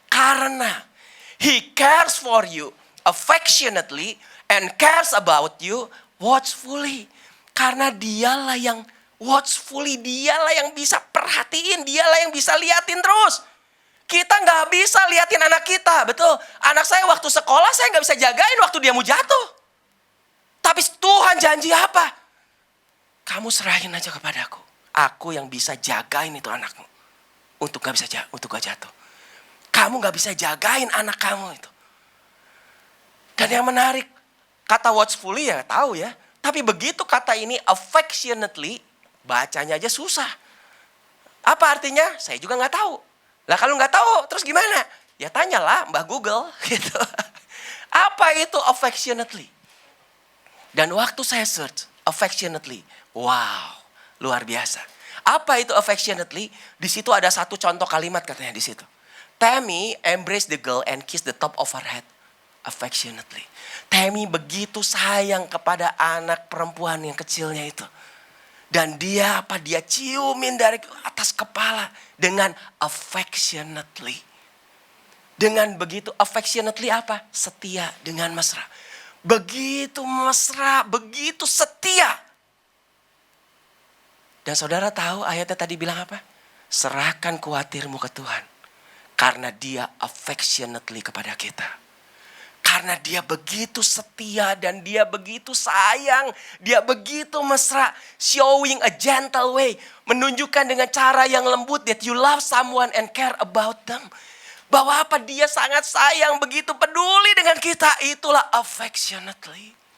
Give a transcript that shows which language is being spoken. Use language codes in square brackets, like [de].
[id] Karena [en] he cares for you affectionately and cares about you watchfully. [id] Karena dialah yang watchfully, dialah yang bisa perhatiin, dialah yang bisa liatin terus. Kita nggak bisa liatin anak kita, betul. Anak saya waktu sekolah saya nggak bisa jagain waktu dia mau jatuh. Tapi Tuhan janji apa? Kamu serahin aja kepadaku. Aku yang bisa jagain itu anakmu. Untuk gak jatuh. Kamu gak bisa jagain anak kamu itu. Dan yang menarik, kata watchfully ya tahu ya. Tapi begitu kata ini affectionately, bacanya aja susah. Apa artinya? Saya juga gak tahu. Lah kalau gak tahu, terus gimana? Ya tanyalah Mbah Google gitu. Apa itu affectionately? Dan waktu saya search affectionately, wow, luar biasa. Apa itu affectionately? Di situ ada satu contoh kalimat katanya di situ. [en] Tammy embrace the girl and kiss the top of her head affectionately. [id] Tammy begitu sayang kepada anak perempuan yang kecilnya itu. Dan dia ciumin dari atas kepala dengan affectionately. Dengan begitu affectionately apa? Setia, dengan mesra. Begitu mesra, begitu setia. Dan saudara tahu ayatnya tadi bilang apa? Serahkan khawatirmu ke Tuhan. Karena dia affectionately kepada kita. Karena dia begitu setia dan dia begitu sayang. Dia begitu mesra. [en] Showing a gentle way. [id] Menunjukkan dengan cara yang lembut [en] that you love someone and care about them. [id] Bahwa apa? Dia sangat sayang, begitu peduli dengan kita. Itulah affectionately.